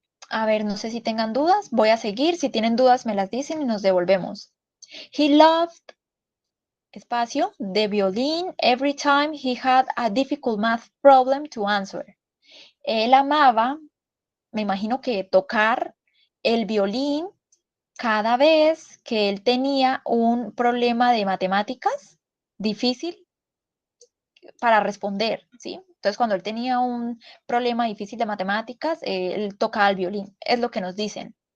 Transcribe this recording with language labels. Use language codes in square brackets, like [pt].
[es] A ver, no sé si tengan dudas, voy a seguir, si tienen dudas me las dicen y nos devolvemos. [en] He loved, espacio, the violin every time he had a difficult math problem to answer. [es] Él amaba, me imagino que tocar el violín cada vez que él tenía un problema de matemáticas difícil para responder, ¿sí? Entonces, cuando él tenía un problema difícil de matemáticas, él tocaba el violín, es lo que nos dicen.